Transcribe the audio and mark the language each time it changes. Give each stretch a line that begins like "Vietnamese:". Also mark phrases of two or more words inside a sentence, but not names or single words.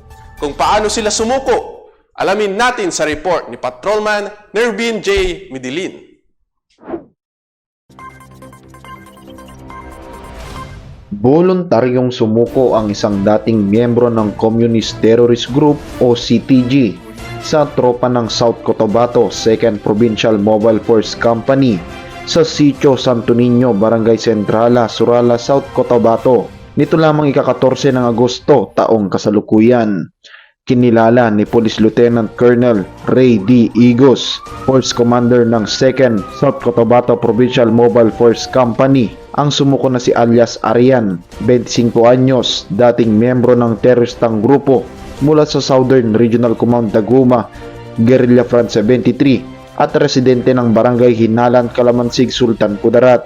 Filipino: Kung paano sila sumuko, alamin natin sa report ni Patrolman Nervin J. Midilin. Voluntaryong sumuko ang isang dating miyembro ng Communist Terrorist Group o CTG sa tropa ng South Cotabato 2nd Provincial Mobile Force Company sa Sitio Santo Niño, Barangay Centrala, Surala, South Cotabato. Nito lamang ika-14 ng Agosto, taong kasalukuyan. Kinilala ni Police Lieutenant Colonel Ray D. Igos, Force Commander ng 2nd South Cotabato Provincial Mobile Force Company, ang sumuko na si alias Arian, 25 anyos, dating miyembro ng teroristang grupo mula sa Southern Regional Command Taguma, Guerrilla Front 73, at residente ng Barangay Hinalan, Calamansig, Sultan Kudarat.